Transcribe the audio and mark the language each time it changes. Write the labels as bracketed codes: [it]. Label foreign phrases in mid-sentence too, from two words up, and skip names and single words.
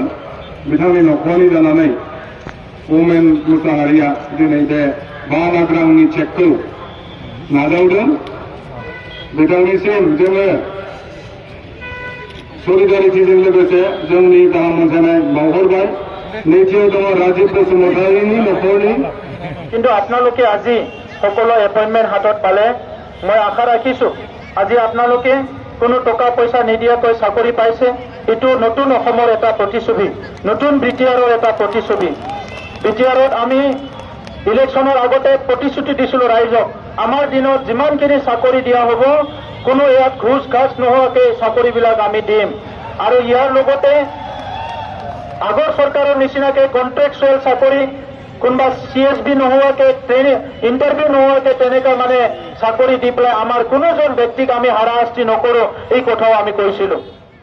[brx] बिथांनि न'खरनि जानानै वमेन मुसाहारिया दिनै बे 5 लाख रांनि चेकखौ नाजावदों। बिथांनिसिम जोङो सलिडारिटिजों लोगोसे जोंनि गाहाम हामलायनाय बावहरबाय। नैथियाव दङ राजीव बसुमतारीनि न'खरनि। [as] কিন্তু আপোনালোকে আজি সকলো এপইণ্টমেণ্ট হাতত পালে মই আশা ৰাখিছোঁ আজি আপোনালোকে কোনো টকা পইচা নিদিয়াকৈ চাকৰি পাইছে। এইটো নতুন অসমৰ এটা প্ৰতিচ্ছবি, নতুন BTRৰ এটা প্ৰতিচ্ছবি। BTRত আমি ইলেকশ্যনৰ আগতে প্ৰতিশ্ৰুতি দিছিলোঁ ৰাইজক আমাৰ দিনত যিমানখিনি চাকৰি দিয়া হ'ব কোনো ইয়াত ঘুচ ঘাচ নোহোৱাকৈ চাকৰিবিলাক আমি দিম আৰু ইয়াৰ লগতে আগৰ চৰকাৰৰ নিচিনাকৈ কণ্ট্ৰেকচুৱেল চাকৰি কোনোবা CSB নোহোৱাকৈ ইণ্টাৰভিউ নোহোৱাকৈ তেনেকুৱা মানে চাকৰি দি পেলাই আমাৰ কোনোজন ব্যক্তিক আমি হাৰাশাস্তি নকৰোঁ এই কথাও আমি কৈছিলোঁ।